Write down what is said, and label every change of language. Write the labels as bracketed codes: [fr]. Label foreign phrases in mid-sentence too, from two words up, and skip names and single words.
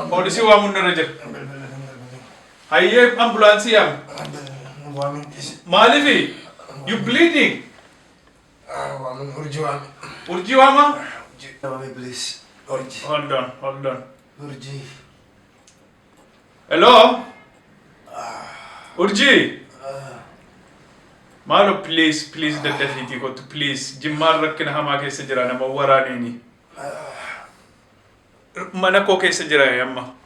[om] Police waamuun irra jira. Hayyee ambulaansii yaam. Maalifi? [en] You bleeding? [om] Urji waama? [en] Please. Hold on. Urji. Hello? Urji? [om] Maalo please daddafiitii kottu please. Jimmaan rakkina hamaa keessa jira nama waraanini. Mana koo keessa jira amma.